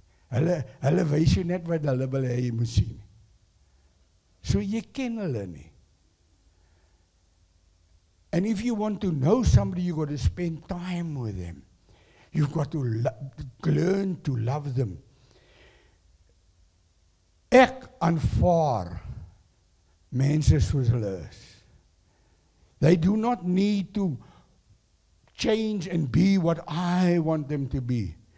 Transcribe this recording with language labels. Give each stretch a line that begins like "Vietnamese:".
Afrikaans: Hulle wys jou net wat hulle wil hê jy moet sien. So jy ken hulle nie.
English: And if you want to know somebody, you've got to spend time with them. You've got to learn to love them.
Afrikaans: Ek aanvaar mense soos hulle is.
English: They do not need to change and be what I want them to be.